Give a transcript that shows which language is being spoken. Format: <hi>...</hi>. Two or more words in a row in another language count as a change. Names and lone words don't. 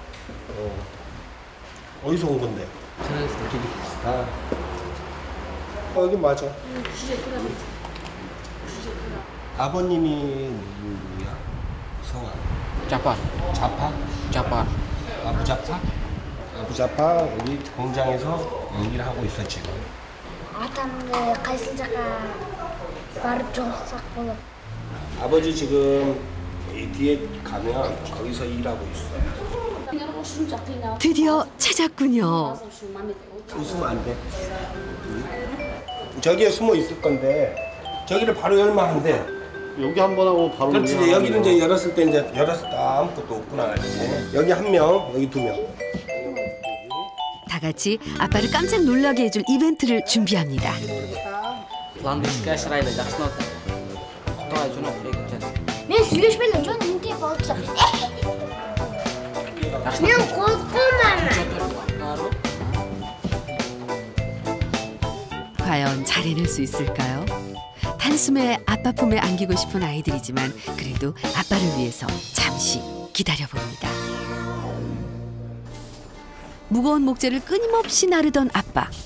<ko>어디서 온 건데? 여기 맞아. 아버님이 누구야? 성함? 자파. 자파? 자파. 아부자파? 아부자파 우리 공장에서 일을 하고 있어 지금.</ko> <kk>атамды қайсыл жаққа барып жолықсақ болады?</kk> <ko>아버지 지금 이 뒤에 가면 거기서 일하고 있어요. 드디어 찾았군요. 웃으면 안 돼. 저기에 숨어 있을 건데 저기를 바로 열면 안 돼. 여기 한 번 하고 바로. 그렇지. 여기는 이제 열었을 때 아무것도 없구나. 여기 한 명, 여기 2명. 다 같이 아빠를 깜짝 놀라게 해줄 이벤트를 준비합니다.</ko> <kk>мен сөйлеспеймін жөн үнтеп алыпсың мен қорқамын.</kk> <ko>과연 잘해낼 수 있을까요? 단숨에 아빠 품에 안기고 싶은 아이들이지만 그래도 아빠를 위해서 잠시 기다려봅니다. 무거운 목재를 끊임없이 나르던 아빠.</ko>